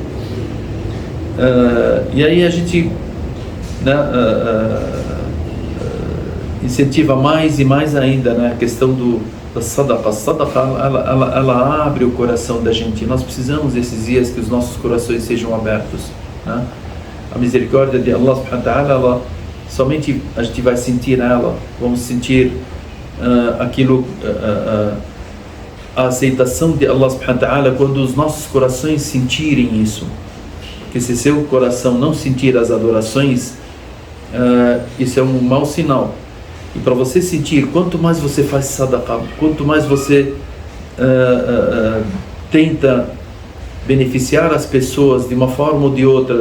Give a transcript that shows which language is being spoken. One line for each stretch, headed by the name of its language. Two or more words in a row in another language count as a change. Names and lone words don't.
Portuguese: E aí a gente incentiva mais e mais ainda a questão da sadaqa. A sadaqa, ela abre o coração da gente. Nós precisamos desses dias que os nossos corações sejam abertos. A misericórdia de Allah
Arabic: سبحانه وتعالى,
Portuguese: somente a gente vai sentir ela, vamos sentir aquilo, a aceitação de Allah
Arabic: سبحانه وتعالى
Portuguese: quando os nossos corações sentirem isso. Porque se seu coração não sentir as adorações, isso é um mau sinal. E para você sentir, quanto mais você faz sadaqa, quanto mais você tenta beneficiar as pessoas de uma forma ou de outra.